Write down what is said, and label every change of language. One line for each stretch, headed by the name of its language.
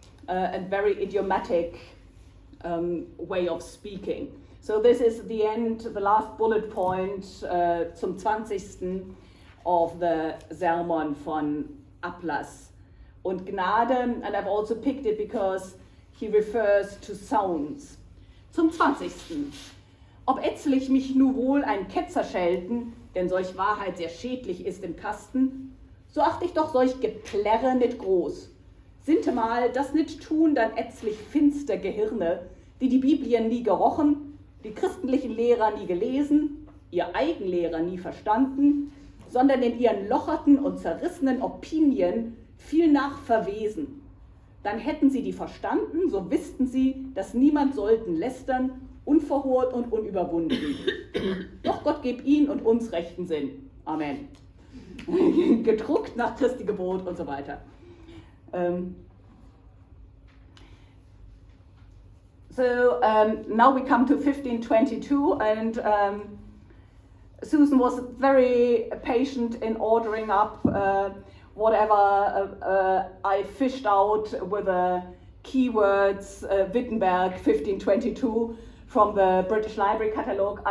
English: and very idiomatic way of speaking. So this is the end, the last bullet point
German: zum 20.
English: of the sermon
German: von Ablass und Gnade,
English: and I've also picked it because he refers to sounds.
German: Zum 20. Ob etzlich mich nu wohl ein Ketzer schelten, denn solch Wahrheit sehr schädlich ist im Kasten, so acht ich doch solch Geplärre nit groß. Sintemal das nit tun, dann etzlich finster Gehirne, die Biblien nie gerochen, die christlichen Lehrer nie gelesen, ihr Eigenlehrer nie verstanden, sondern in ihren locherten und zerrissenen Opinien viel nach verwesen. Dann hätten sie die verstanden, so wüssten sie, dass niemand sollten lästern, unverhohrt und unüberwunden. Doch Gott geb ihnen und uns rechten Sinn. Amen. Gedruckt nach Christi Gebot und so weiter.
English: Now we come to 1522, and Susan was very patient in ordering up whatever I fished out with the keywords Wittenberg 1522 from the British Library catalogue.